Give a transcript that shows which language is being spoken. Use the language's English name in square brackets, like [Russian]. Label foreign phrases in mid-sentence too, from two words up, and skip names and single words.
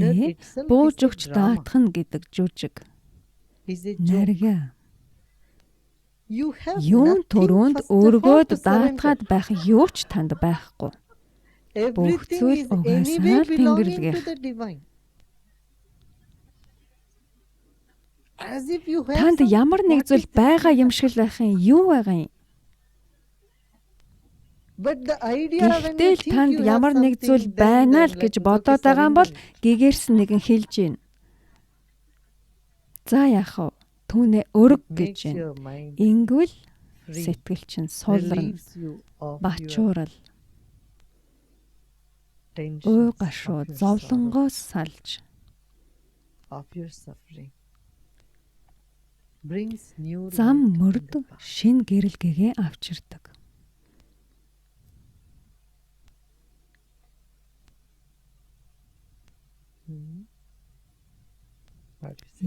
[English] surrender [Mongolian] дээр [English] itself [Mongolian] бууж [English] is a [Mongolian] өгч [English] drama, [Mongolian] даатах нь гэдэг жүжиг. [English] is a joke. [Mongolian] Нарга. [English] You have [Mongolian] Юун [English] nothing [Mongolian] төрөнд [English] first of all [Mongolian] өргөөд [English] to surrender. [Mongolian] даатгаад байх юу ч танд байхгүй. [English] Everything [Mongolian] зүйл [English] is [Mongolian] угаасаа [English] anyway [Mongolian] л [English] belonging [Mongolian] Тэнгэрлэгийнх. [English] to the divine. As if you have [Mongolian] Танд [English] something. [Mongolian] ямар нэг [English] What [Mongolian] зүйл [English] is this [Mongolian] байгаа [English] thing? [Mongolian] юм шиг л байх юм. Юу байгаа юм? [English] But the idea when you [Mongolian] Гэхдээ л [English] think [Mongolian] танд [English] you have [Mongolian] ямар нэг [English] something, [Mongolian] зүйл [English] then [Mongolian] байна л [English] like, [Mongolian] гэж [English] okay, [Mongolian] бодоод байгаа юм бол [English] surrender. [Mongolian] гэгэрсэн нэгэн хэлж гин. За яах вэ? Түүнээ өрг гэж [English] Makes [Mongolian] байна. [English] your mind [Mongolian] Ингвэл [English] free, [Mongolian] сэтгэл чинь сулрна. [English] relieves you of your [Mongolian] Бачуурал, [English] tensions, [Mongolian] ой гашуу, [English] of your sorrow, [Mongolian] зовлонгоос салж, [English] of your suffering. Brings new [Mongolian] зам [English] light in [Mongolian] мөрд [English] the path. [Mongolian] шин гэрэлгэгээ авчирдаг. Mhm. [English] What do you say?